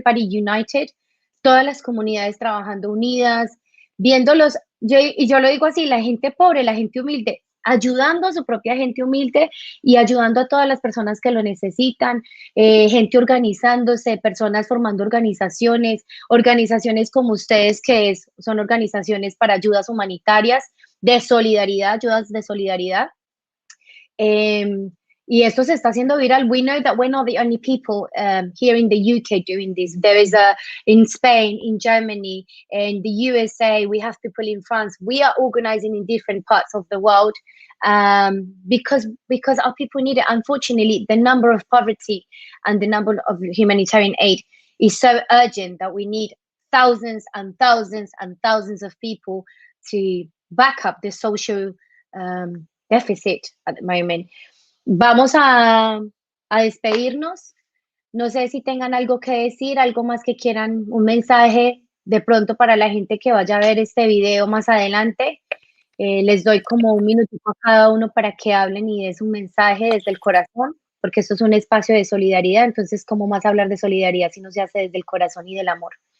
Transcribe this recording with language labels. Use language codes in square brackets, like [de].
[en] united, [es] todas las comunidades trabajando unidas, viéndolos, yo lo digo así, la gente pobre, la gente humilde, ayudando a su propia gente humilde y ayudando a todas las personas que lo necesitan, gente organizándose, personas formando organizaciones como ustedes, que son organizaciones para ayudas humanitarias, de solidaridad, ayudas de solidaridad. Y esto se está haciendo viral. [en] We know that we're not the only people here in the UK doing this. There is in Spain, in Germany, in the USA, we have people in France. We are organizing in different parts of the world because our people need it. Unfortunately, the number of poverty and the number of humanitarian aid is so urgent that we need thousands and thousands and thousands of people to back up the social deficit at the moment. [es] Vamos a despedirnos. No sé si tengan algo que decir, algo más que quieran, un mensaje de pronto para la gente que vaya a ver este video más adelante. Les doy como un minutito a cada uno para que hablen y den su mensaje desde el corazón, porque esto es un espacio de solidaridad, entonces ¿cómo más hablar de solidaridad si no se hace desde el corazón y del amor?